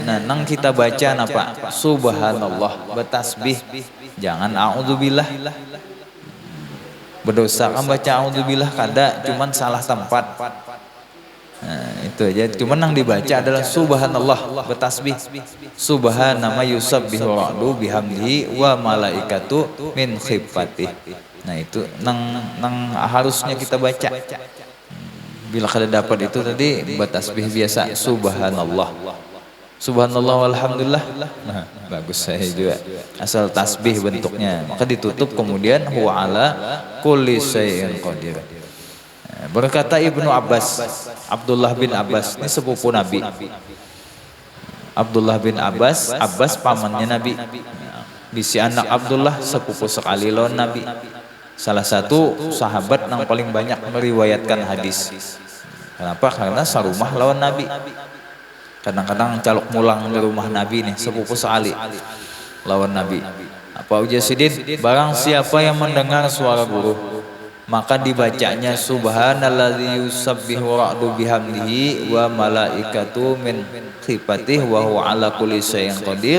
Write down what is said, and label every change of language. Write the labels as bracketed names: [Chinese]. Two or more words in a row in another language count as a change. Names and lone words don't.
[Banjar] Nah, nang kita baca apa? Subhanallah, bertasbih. Jangan a'udzubillah. Berdosa kan baca a'udzubillah kada, cuman salah tempat. Nah, itu aja. Cuman yang dibaca adalah subhanallah, bertasbih. [Arabic] سبحان ما يسبح الرعد بحمده والملائكة من خيفته. [Banjar] Nah, itu nang harusnya kita baca. Bila kada dapat itu tadi bertasbih biasa subhanallah. [Arabic] سبحان الله والحمد لله. [Banjar] Nah, bagus saya juga. Asal tasbih bentuknya. Maka ditutup kemudian [Arabic] هو على كل شيء قدير. [Banjar] Berkata Ibnu Abbas, Abdullah bin Abbas, ini sepupu Nabi. Abdullah bin Abbas pamannya Nabi. Bisi anak Abdullah sepupu sekali lawan Nabi. Salah satu sahabat yang paling banyak meriwayatkan hadis. Kenapa? Karena sarumah lawan Nabi. Kadang-kadang calok mulang di rumah Nabi nih, sepupu sekali lawan Nabi. Apa ujar Sidin? Barang siapa yang mendengar suara guru, maka dibacanya [Arabic] سبحان الذي يسبح الرعد بحمده والملائكة من خيفته وهو على كل شيء قدير.